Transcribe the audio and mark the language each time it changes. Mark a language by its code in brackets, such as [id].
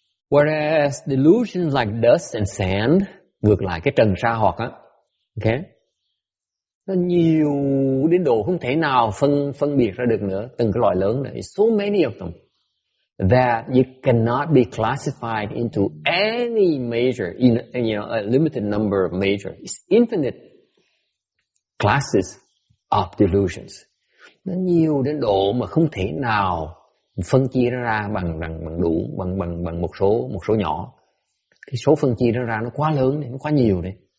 [en] Whereas delusions like dust and sand, [vi] ngược lại cái trần sa hoặc á, okay, nó nhiều đến độ không thể nào phân biệt ra được nữa, từng cái loại lớn này, [en] so many of them that you cannot be classified into any major, a limited number of major. It's infinite classes of delusions. [vi] Nó nhiều đến độ mà không thể nào phân chia nó ra bằng một số nhỏ. Cái số phân chia nó ra nó quá lớn này, nó quá nhiều này.